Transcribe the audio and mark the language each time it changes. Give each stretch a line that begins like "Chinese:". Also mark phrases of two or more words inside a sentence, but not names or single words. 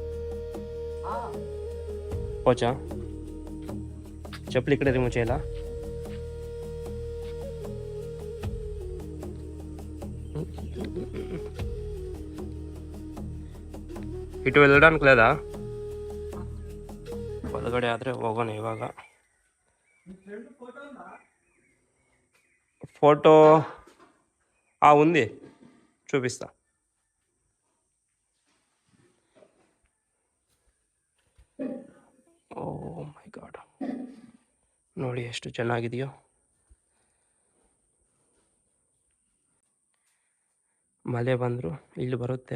Telugu: పోచా చెప్పులు ఇక్కడ రిమూవ్ చేయాలా? ఇటు వెళ్ళడానికి లేదా?
Kannada: ಒಳಗಡೆ ಆದರೆ ಹೋಗೋಣ ಇವಾಗ.
Telugu: ఫోటో ఉంది, చూపిస్తా.
English: Oh my God,
Kannada: ನೋಡಿ ಎಷ್ಟು ಚೆನ್ನಾಗಿದೆಯೋ. ಮಳೆ ಬಂದರೂ ಇಲ್ಲಿ ಬರುತ್ತೆ.